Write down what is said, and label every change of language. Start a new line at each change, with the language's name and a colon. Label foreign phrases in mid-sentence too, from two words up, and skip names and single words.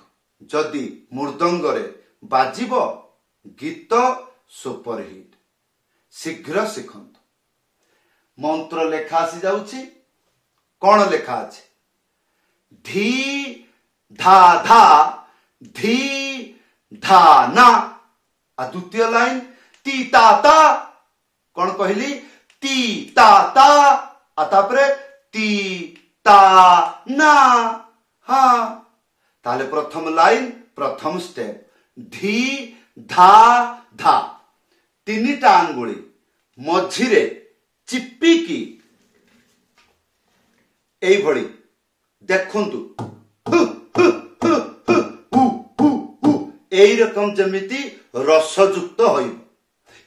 Odia: ଜଦି ମୃଦଙ୍ଗରେ ବାଜିବ ଗୀତ ସୁପରହିଟ। ଶୀଘ୍ର ଶିଖନ୍ତୁ। ମନ୍ତ୍ର ଲେଖା ଆସି ଯାଉଛି। କେଉଁ ଲେଖା ଅଛି? ଧି ଧା ଧା ଧି ଧା ନା। ଆ ଦ୍ୱିତୀୟ ଲାଇନ ତି ତା ତା। କିଏ କହିଲି? ତି ତା ତା। ଆ ତାପରେ ତି ତା ନା। ହଁ ତାଲେ ପ୍ରଥମ ଲାଇନ ପ୍ରଥମ ଷ୍ଟେପ ଧି ଧା ଧା। ତିନିଟା ଆଙ୍ଗୁଳି ମଝିରେ ଚିପିକି ଏଇ ଭଳି ଦେଖନ୍ତୁ ଏଇ ରକମ ଜମିଟି ରସଯୁକ୍ତ ହୋଇବ।